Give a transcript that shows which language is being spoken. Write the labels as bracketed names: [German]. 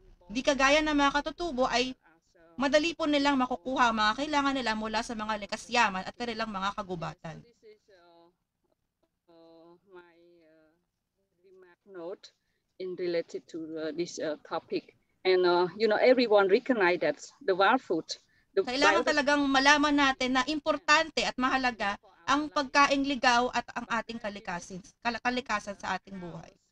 [Filipino] Di kagaya ng mga katutubo ay madali po nilang makukuha ang mga kailangan nila mula sa mga likas yaman at kanilang mga kagubatan. [English] So this is my remark note in related to this topic. And everyone recognize that the wild food, [Filipino] Kailangan talagang malaman natin na importante at mahalaga ang pagkaing ligaw at ang ating kalikasan sa ating buhay.